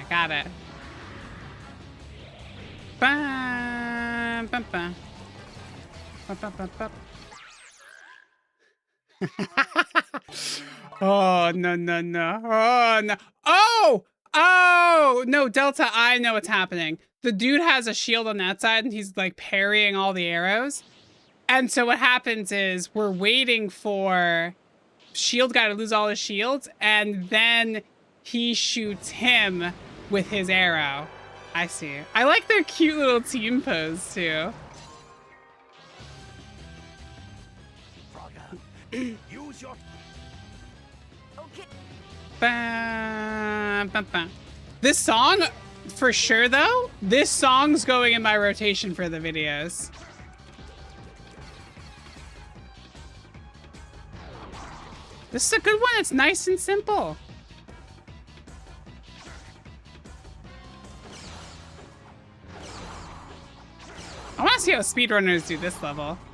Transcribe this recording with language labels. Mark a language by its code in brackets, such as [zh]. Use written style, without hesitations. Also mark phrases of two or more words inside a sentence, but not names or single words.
[en] Got it. Bam, bam, bam. Bam, bam, bam, bam. Oh, no, no, no. Oh, no. Oh! Oh! No, Delta, I know what's happening. The dude has a shield on that side, and he's, like, parrying all the arrows. And so what happens is we're waiting for shield guy to lose all his shields, and then he shoots him with his arrow. I see. I like their cute little team pose, too. Use your... Okay. Bam, bam, bam. This song, for sure though, this song's going in my rotation for the videos. This is a good one. It's nice and simple. I want to see how speedrunners do this level.